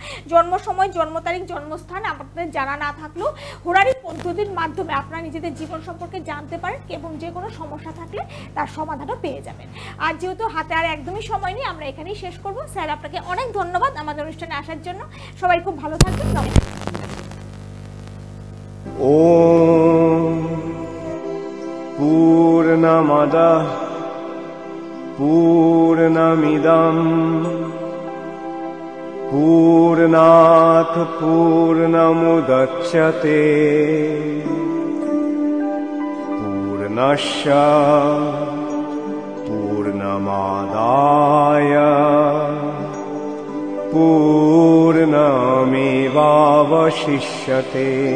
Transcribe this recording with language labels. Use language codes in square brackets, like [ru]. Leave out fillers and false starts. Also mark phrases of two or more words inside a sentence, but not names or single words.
[bn] জন্ম সময়, জন্ম তারিখ, জন্মস্থান আপনাদের জানা না থাকলেও হোরারি পদ্ধতির মাধ্যমে আপনারা নিজেদের জীবন সম্পর্কে জানতে পারেন এবং যে কোনো সমস্যা থাকলে তার সমাধানও পেয়ে যাবেন। আর যেহেতু হাতে আর একদমই সময় নেই, আমরা এখানেই শেষ করব। স্যার আপনাকে অনেক ধন্যবাদ আমাদের অনুষ্ঠানে আসার জন্য। সবাই খুব ভালো থাকবেন। নমস্কার। [sa] ॐ पूर्णमदः पूर्णमिदं पूर्णात् पूर्णमुदच्यते पूर्णस्य पूर्णमादाय पूर्णमेवावशिष्यते।